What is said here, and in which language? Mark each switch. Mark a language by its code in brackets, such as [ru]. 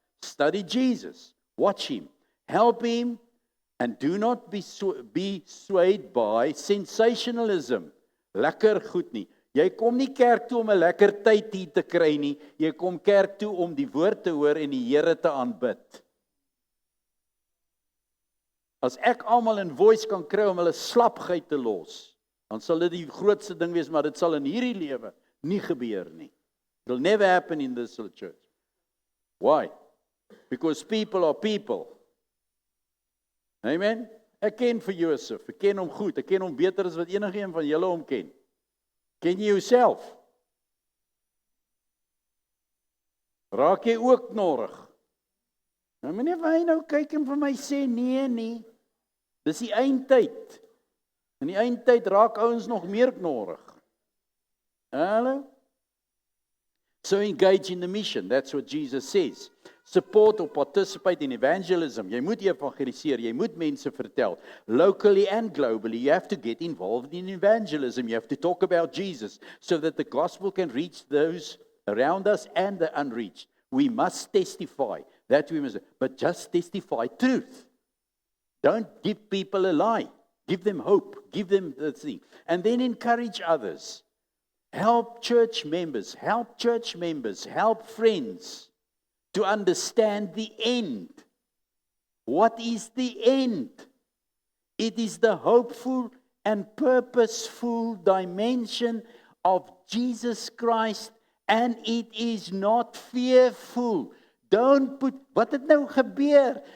[en] Study Jesus, watch him, help him, and do not be swayed by sensationalism. [af] Lekker goed nie. Jy kom nie kerk toe om 'n lekker tyd hier te kry nie, jy kom kerk toe om die woord te hoor en die Here te aanbid. As ek almal in voice kan kry om hulle slapgeit te los, dan sal dit die grootste ding wees, maar dit sal in hierdie lewe nie gebeur nie. [en] It will never happen in this church. Why? Because people are people. [af] Amen? Ek ken vir Josef, ek ken hom goed, ek ken hom beter as wat enige een van julle hom ken. Ken jy jouself? Raak jy ook knorrig? Nou meneer Wyn nou kyk en vir my sê, nee. Dis die eindtyd. In die eindtyd raak ouens nog meer knorrig. Hallo? [en] So engage in the mission, that's what Jesus says. Support or participate in evangelism. [af] Jy moet evangeliseer, jy moet mense vertel. [en] Locally and globally, you have to get involved in evangelism. You have to talk about Jesus so that the gospel can reach those around us and the unreached. We must testify. But just testify truth. Don't give people a lie. Give them hope. Give them the thing. And then encourage others. Help church members, help friends to understand the end. What is the end? It is the hopeful and purposeful dimension of Jesus Christ, and it is not fearful. Don't put, [af] wat het nou gebeur?